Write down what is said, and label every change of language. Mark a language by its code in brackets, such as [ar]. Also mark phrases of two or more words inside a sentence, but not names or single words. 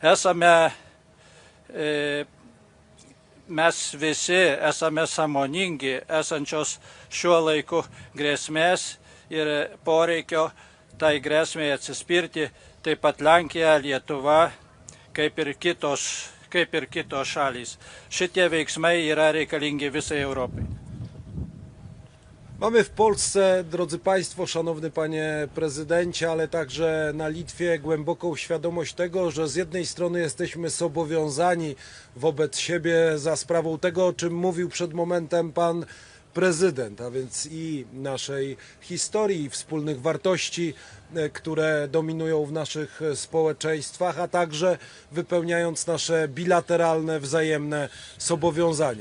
[lt] Mes visi esame sąmoningi esančios šiuo laiku grėsmės ir poreikio tai grėsmėje atsispirti, taip pat Lenkija, Lietuva, kaip ir kitos šalys. Šitie veiksmai yra reikalingi visai Europai. [pl] Mamy w Polsce, drodzy Państwo, szanowny Panie Prezydencie, ale także na Litwie głęboką świadomość tego, że z jednej strony jesteśmy zobowiązani wobec siebie za sprawą tego, o czym mówił przed momentem Pan Prezydent, a więc i naszej historii, wspólnych wartości, które dominują w naszych społeczeństwach, a także wypełniając nasze bilateralne, wzajemne zobowiązania.